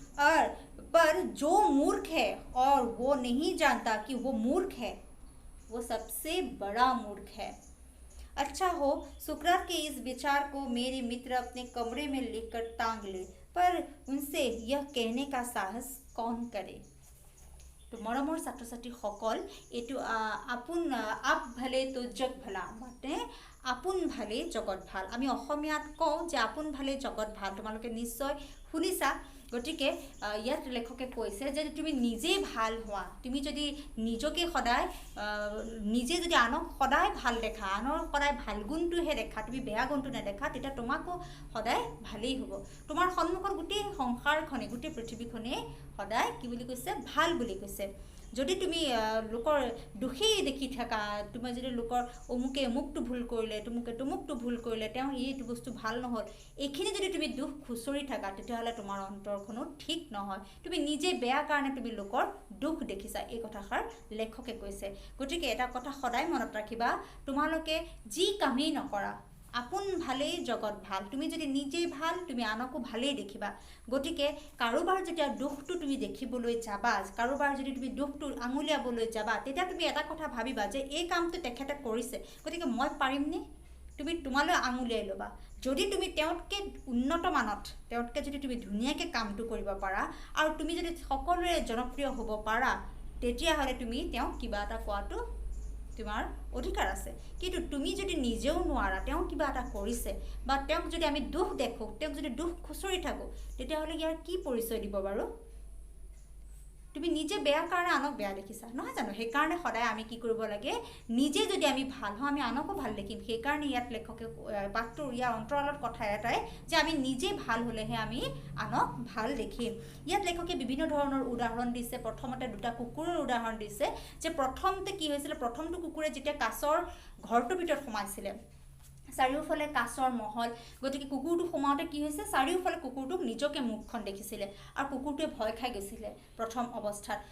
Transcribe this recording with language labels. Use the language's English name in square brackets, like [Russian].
[Hindi] और पर जो मूर्ख है और वो नहीं जानता कि वो मूर्ख है, वो सबसे बड़ा मूर्ख है। अच्छा हो सुकरात के इस विचार को मेरे मित्र अपने कमरे में लिखकर टांग ले, पर उनसे यह कहने का साहस कौन करे। [Assamese] तो मरমৰ ছাত্ৰ ছাত্ৰীসকল এইটো आप ভালে তো জগ ভালা মানে আপোন ভালে জগত ভাল। আমি অসমীয়াত কওঁ যে আপোন ভালে জগত ভাল, তোমালোকে নিশ্চয় শুনিছা। গতিকে ইয়াত লেখকে কৈছে যে তুমি নিজেই ভাল হোৱা, তুমি যদি নিজকে সদায় নিজে যদি আনক সদায় ভাল দেখা, আনৰ সদায় ভাল গুণটোহে দেখা, তুমি বেয়া গুণটো নেদেখা, তেতিয়া তোমাকো সদায় ভালেই হ'ব। তোমাৰ সন্মুখত গোটেই সংসাৰখনে গোটেই পৃথিৱীখনে সদায় কি বুলি কৈছে ভাল বুলি কৈছে। যদি তুমি লোকৰ দুখেই দেখি থাকা, তুমি যদি লোকৰ অমুকে অমুকটো ভুল কৰিলে, তমুকটো ভুল কৰিলে, তেওঁ এইটো বস্তু ভাল নহ'ল, এইখিনি যদি তুমি দুখ খুচৰি থাকা, তেতিয়াহ'লে তোমাৰ অন্তৰখনো ঠিক নহয়। তুমি নিজে বেয়া কাৰণে তুমি লোকৰ দুখ দেখিছা, এই কথাষাৰ লেখকে কৈছে। গতিকে এটা কথা সদায় মনত ৰাখিবা, তোমালোকে যি কামেই নকৰা আপোন ভালেই জগত ভাল। তুমি যদি নিজেই ভাল, তুমি আনকো ভালেই দেখিবা। গতিকে কাৰোবাৰ যেতিয়া দুখটো তুমি দেখিবলৈ যাবা, কাৰোবাৰ যদি তুমি দুখটো আঙুলিয়াবলৈ যাবা, তেতিয়া তুমি এটা কথা ভাবিবা যে এই কামটো তেখেতে কৰিছে, গতিকে মই পাৰিমনে? তুমি তোমালৈ আঙুলিয়াই ল'বা। যদি তুমি তেওঁতকৈ উন্নত মানত, তেওঁতকৈ যদি তুমি ধুনীয়াকৈ কামটো কৰিব পাৰা আৰু তুমি যদি সকলোৰে জনপ্ৰিয় হ'ব পাৰা, তেতিয়াহ'লে তুমি তেওঁক কিবা এটা কোৱাটো তোমাৰ অধিকাৰ আছে। কিন্তু তুমি যদি নিজেও নোৱাৰা, তেওঁ কিবা এটা কৰিছে বা তেওঁক যদি আমি দুখ দেখোঁ, তেওঁক যদি দুখ খুচৰি থাকোঁ, তেতিয়াহ'লে ইয়াৰ কি পৰিচয় দিব বাৰু? তুমি নিজে বেয়া কাৰণে আনক বেয়া দেখিছা, নহয় জানো? সেইকাৰণে সদায় আমি কি কৰিব লাগে, নিজে যদি আমি ভাল হওঁ, আমি আনকো ভাল দেখিম। সেইকাৰণে ইয়াত লেখকে পাঠটোৰ ইয়াৰ অন্তৰালত কথা এটাই যে আমি নিজে ভাল হ'লেহে আমি আনক ভাল দেখিম। ইয়াত লেখকে বিভিন্ন ধৰণৰ উদাহৰণ দিছে। প্ৰথমতে দুটা কুকুৰৰ উদাহৰণ দিছে যে প্ৰথমতে কি হৈছিলে, প্ৰথমটো কুকুৰে যেতিয়া কাছৰ ঘৰটোৰ ভিতৰত সোমাইছিলে, চাৰিওফালে কাছৰ মহল, গতিকে কুকুৰটো সোমাওঁতে কি হৈছে, চাৰিওফালে কুকুৰটোক নিজকে মুখখন দেখিছিলে আৰু কুকুৰটোৱে ভয় খাই গৈছিলে প্ৰথম অৱস্থাত।